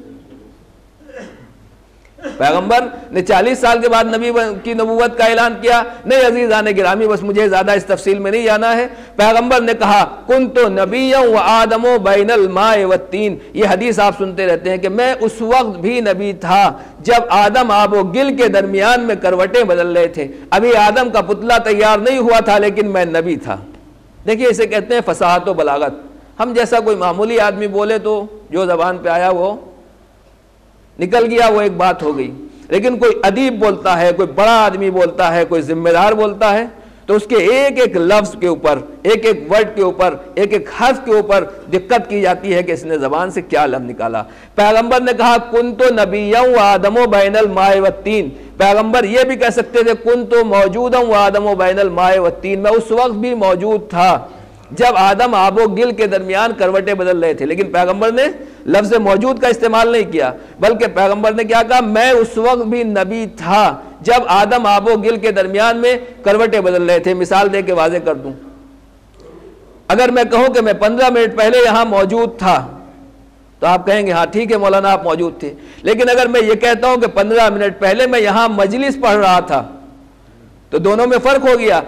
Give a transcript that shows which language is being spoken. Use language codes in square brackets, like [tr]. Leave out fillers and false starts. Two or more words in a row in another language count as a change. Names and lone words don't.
[ur] پیغمبر نے 40 سال کے بعد نبی کی نبوت کا اعلان کیا؟ نہیں عزیزان گرامی، بس مجھے زیادہ اس تفصیل میں نہیں جانا ہے۔ پیغمبر نے کہا [ar] کنت نبیا وآدم بین الماء والطین، [ur] یہ حدیث آپ سنتے رہتے ہیں کہ میں اس وقت بھی نبی تھا جب آدم آب و گل کے درمیان میں کروٹیں بدل رہے تھے، ابھی آدم کا پتلا تیار نہیں ہوا تھا لیکن میں نبی تھا۔ دیکھیے اسے کہتے ہیں فصاحت و بلاغت۔ ہم جیسا کوئی معمولی آدمی بولے تو جو زبان پہ آیا وہ نکل گیا، وہ ایک بات ہو گئی، لیکن کوئی ادیب بولتا ہے، کوئی بڑا آدمی بولتا ہے، کوئی ذمہ دار بولتا ہے، تو اس کے ایک ایک لفظ کے اوپر، ایک ایک ورڈ کے اوپر، ایک ایک حرف کے اوپر دقت کی جاتی ہے کہ اس نے زبان سے کیا لفظ نکالا۔ پیغمبر نے کہا [ar] کنت نبیا وآدم بین الماء والطین، [ur] پیغمبر یہ بھی کہہ سکتے تھے [ar] کنت موجودا وآدم بین الماء والطین، [ur] میں اس وقت بھی موجود تھا جب آدم آب و گل کے درمیان کروٹیں بدل رہے تھے، لیکن پیغمبر نے لفظ موجود کا استعمال نہیں کیا، بلکہ پیغمبر نے کیا کہا میں اس وقت بھی نبی تھا جب آدم آب و گل کے درمیان میں کروٹیں بدل رہے تھے۔ مثال دے کے واضح کر دوں، اگر میں کہوں کہ میں 15 منٹ پہلے یہاں موجود تھا تو آپ کہیں گے ہاں ٹھیک ہے مولانا آپ موجود تھے، لیکن اگر میں یہ کہتا ہوں کہ 15 منٹ پہلے میں یہاں مجلس پڑھ رہا تھا تو دونوں میں فرق ہو گیا۔